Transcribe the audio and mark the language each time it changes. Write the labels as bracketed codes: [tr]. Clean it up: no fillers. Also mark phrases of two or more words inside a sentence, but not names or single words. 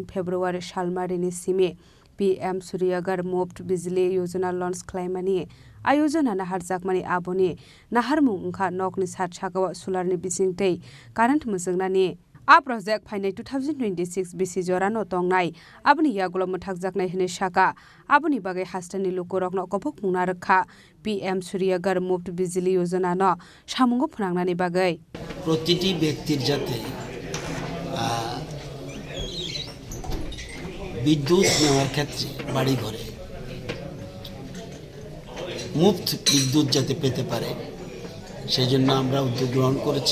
[trp] फेब्रुवारी सालमारिनि सिमे PM सूर्यगर मुफ्त बिजली योजना लन्च खालामनायनि आयोजना नाहार जाकमानि आबनि नाहारमुं ओंखा नकनि सात सागाव सोलारनि बिसिंतै कारेन्ट मोजोंनानि आ प्रोजेक्ट फाइनाय 2026 BC जरानो तंनाय आबनि यागुल मथाक जाकनाय हने साका आबनि बागै हास्तानि लोकरकनो कफक मुंना रखा PM सूर्यगर मुफ्त बिजली योजना न सामुंगो फनांनानि बागै [bn] প্রতিটি ব্যক্তির যাতে বিদ্যুৎ নেওয়ার ক্ষেত্রে বাড়ি ঘরে মুফত বিদ্যুৎ যাতে পেতে পারে সেই জন্য আমরা উদ্যোগ গ্রহণ করেছি।